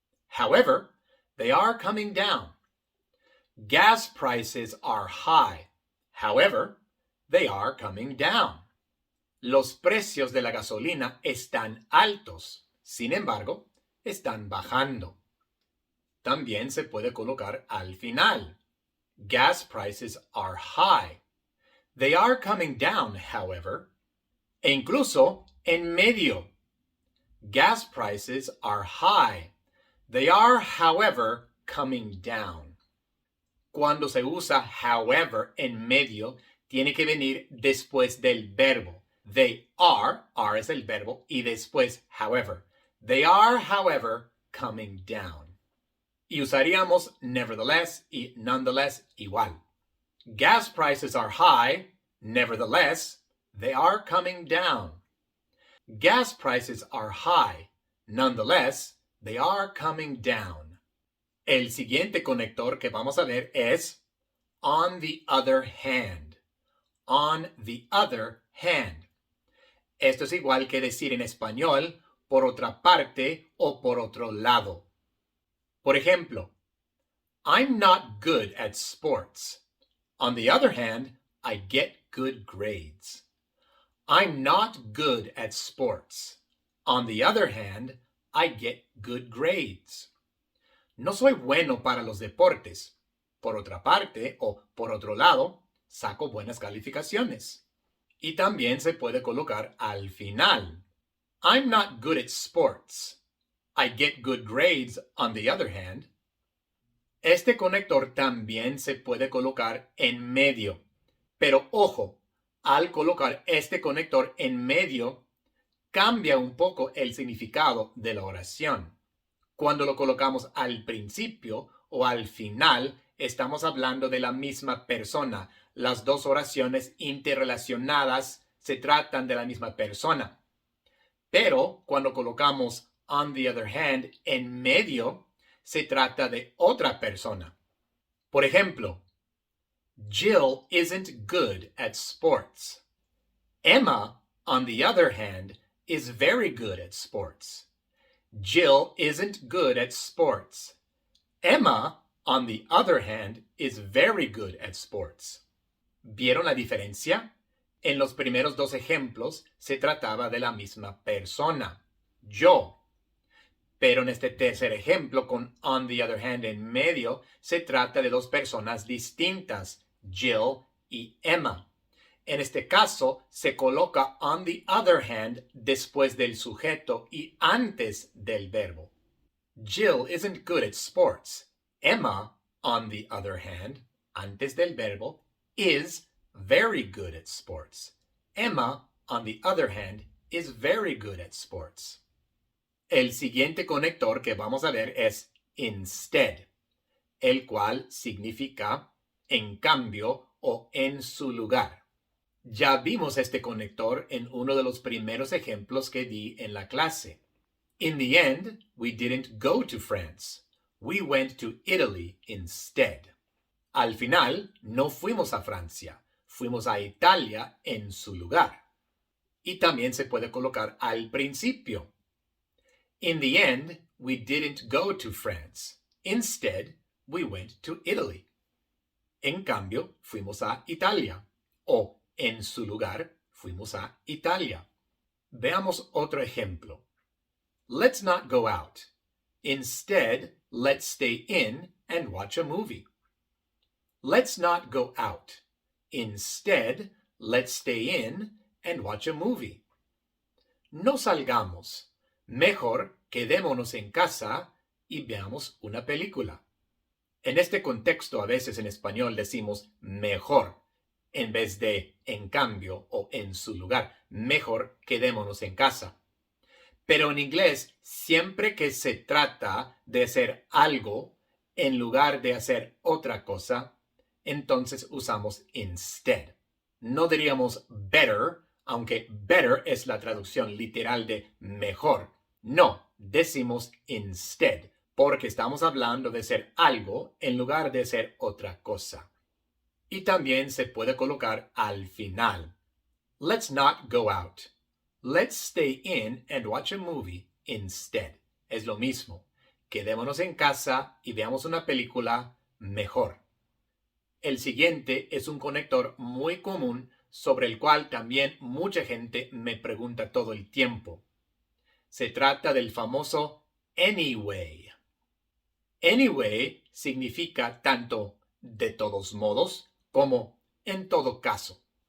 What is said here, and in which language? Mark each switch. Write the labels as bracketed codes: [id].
[en] However, they are coming down. Gas prices are high. However, they are coming down. [es] Los precios de la gasolina están altos. Sin embargo, están bajando. También se puede colocar al final. [en] Gas prices are high. They are coming down, however. [es] E incluso en medio. [en] Gas prices are high. They are, however, coming down. [es] Cuando se usa however en medio, tiene que venir después del verbo. [en] They are [es] es el verbo, y después however. [en] They are, however, coming down. [es] Y usaríamos nevertheless y nonetheless igual. [en] Gas prices are high, nevertheless, they are coming down. Gas prices are high, nonetheless, they are coming down. [es] El siguiente conector que vamos a ver es on the other hand. [en] On the other hand. [es] Esto es igual que decir en español por otra parte o por otro lado. Por ejemplo, [en] I'm not good at sports. On the other hand, I get good grades. I'm not good at sports. On the other hand, I get good grades. [es] No soy bueno para los deportes. Por otra parte, o por otro lado, saco buenas calificaciones. Y también se puede colocar al final. [en] I'm not good at sports. I get good grades, on the other hand. [es] Este conector también se puede colocar en medio. Pero ojo, al colocar este conector en medio, cambia un poco el significado de la oración. Cuando lo colocamos al principio o al final, estamos hablando de la misma persona. Las dos oraciones interrelacionadas se tratan de la misma persona. Pero cuando colocamos on the other hand en medio, se trata de otra persona. Por ejemplo, [en] Jill isn't good at sports. Emma, on the other hand, is very good at sports. Jill isn't good at sports. Emma, on the other hand, is very good at sports. [es] ¿Vieron la diferencia? En los primeros dos ejemplos se trataba de la misma persona, yo. Pero en este tercer ejemplo, con on the other hand en medio, se trata de dos personas distintas, Jill y Emma. En este caso, se coloca on the other hand después del sujeto y antes del verbo. [en] Jill isn't good at sports. Emma, on the other hand, [es] antes del verbo, [en] is very good at sports. Emma, on the other hand, is very good at sports. [es] El siguiente conector que vamos a ver es instead, el cual significa en cambio o en su lugar. Ya vimos este conector en uno de los primeros ejemplos que di en la clase. [en] In the end, we didn't go to France. We went to Italy instead. [es] Al final, no fuimos a Francia, fuimos a Italia en su lugar. Y también se puede colocar al principio. [en] In the end, we didn't go to France. Instead, we went to Italy. [es] En cambio, fuimos a Italia. O, en su lugar, fuimos a Italia. Veamos otro ejemplo. [en] Let's not go out. Instead, let's stay in and watch a movie. Let's not go out. Instead, let's stay in and watch a movie. [es] No salgamos. Mejor quedémonos en casa y veamos una película. En este contexto, a veces en español decimos mejor en vez de en cambio o en su lugar. Mejor quedémonos en casa. Pero en inglés, siempre que se trata de hacer algo en lugar de hacer otra cosa, entonces usamos instead. No diríamos better, aunque better es la traducción literal de mejor. No, decimos instead, porque estamos hablando de ser algo en lugar de ser otra cosa. Y también se puede colocar al final. [en] Let's not go out. Let's stay in and watch a movie instead. [es] Es lo mismo. Quedémonos en casa y veamos una película mejor. El siguiente es un conector muy común sobre el cual también mucha gente me pregunta todo el tiempo. Se trata del famoso anyway. Anyway significa tanto de todos modos como en todo caso.